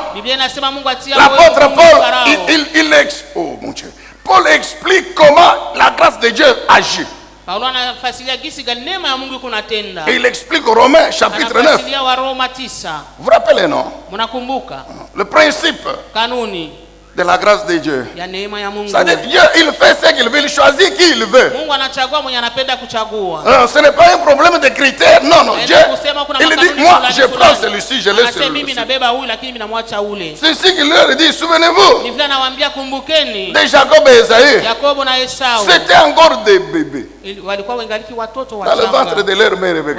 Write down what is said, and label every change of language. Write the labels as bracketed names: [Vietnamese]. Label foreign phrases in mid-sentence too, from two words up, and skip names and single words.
[French] L'apôtre Paul, oh mon Dieu, Paul explique comment la grâce de Dieu agit. Et il explique aux Romains chapitre 9. Vous vous rappelez, non? Le principe de la grâce de Dieu. [Swahili] ya neema ya Mungu. [French] C'est-à-dire Dieu, il fait ce qu'il veut, il choisit qui il veut. [Swahili] Mungu anachagua mwenye anapenda kuchagua. [French] Ce n'est pas un problème de critères. Non, non. Dieu, il dit, moi, je prends celui-ci, je laisse celui-ci. C'est ce qu'il leur dit, souvenez-vous. De Jacob et Esaü. C'était encore des bébés. Dans le ventre de leur mère Rebecca.